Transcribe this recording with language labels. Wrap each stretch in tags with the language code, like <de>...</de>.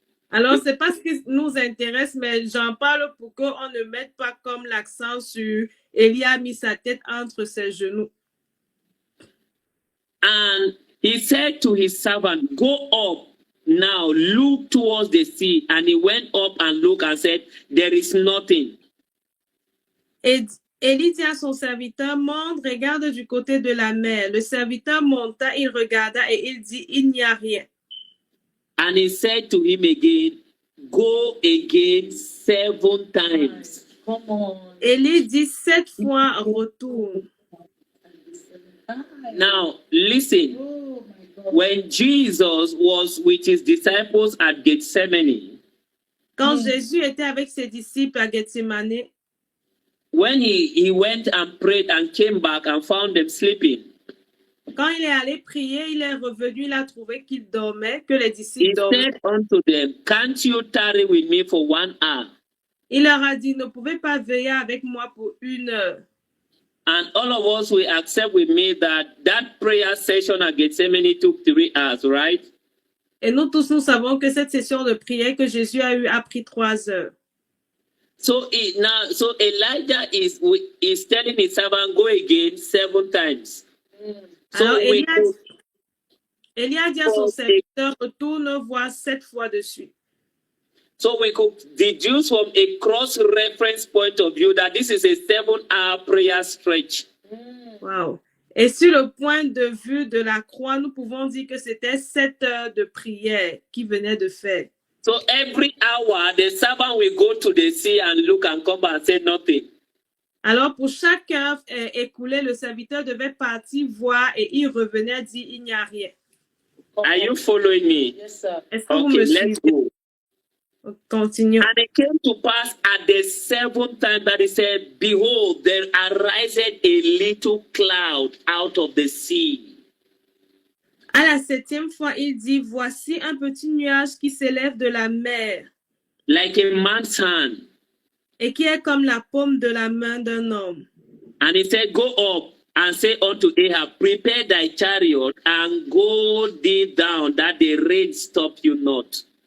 <fr>Alors, c'est pas ce qui nous intéresse, mais j'en parle pour qu'on ne mette pas comme l'accent sur Élie a mis sa tête entre ses genoux.</fr> <en>And he said to his servant, go up now look towards the sea. And he went up and looked and said, there is nothing.</en> <fr>Et Élie dit à son serviteur, monte, regarde du côté de la mer. Le serviteur monta, il regarda et il dit, il n'y a rien.</fr> <en>And he said to him again, go again 7 times.</en> <fr>Élie dit 7 fois, retourne.</fr> <en>Now, listen. When Jesus was with his disciples at Gethsemane,</en> <fr>Quand Jésus était avec ses disciples à Gethsemane,</fr> <en>when he went and prayed and came back and found them sleeping,</en> <fr>quand il est allé prier, il est revenu, il a trouvé qu'ils dormaient, que les</fr> <en>he</en> <fr>disciples dormaient.</fr> <en>said unto them, can't you tarry with me for 1 hour?</en> <fr>Il leur a dit, ne pouvez pas veiller avec moi pour 1 heure.</fr> <en>And all of us will accept with me that that prayer session at Gethsemane took 3 hours, right?</en> <fr>Et nous tous, nous savons que cette session de prière que Jésus a eue a pris 3 heures.</fr> <en>So Elijah is telling his servant, go again 7 times.</en> <fr>Alors,</fr> <en>So we</en> <fr>Élie a dit à son serviteur, retourne voir 7 fois de suite.</fr> <en>So we could deduce from a cross-reference point of view that this is a 7-hour prayer stretch. Wow.</en> <fr>Et sur le point de vue de la croix, nous pouvons dire que c'était 7 heures de prière qu'il venait de faire.</fr> <en>So every hour, the servant will go to the sea and look and come back and say nothing.</en> <fr>Alors, pour chaque heure écoulée, le serviteur devait partir voir et il revenait dire il n'y a rien.</fr> <en>Are you following me? Yes, sir.</en> <fr>Est-ce que vous</fr> <en>Okay,</en> <fr>me</fr> <en>let's</en> <fr>suivez?</fr> <en>go.</en> <fr>Continuons.</fr> <en>And it came to pass at the 7th time that he said, behold, there ariseth a little cloud out of the sea.</en> <fr>À la 7e fois, il dit, voici un petit nuage qui s'élève de la mer</fr> <en>Like a man's hand.</en> <fr>et qui est comme la paume de la main d'un homme.</fr> <en>And he said, go up and say unto Ahab, prepare thy chariot and go thee down, that the rain stop you not.</en>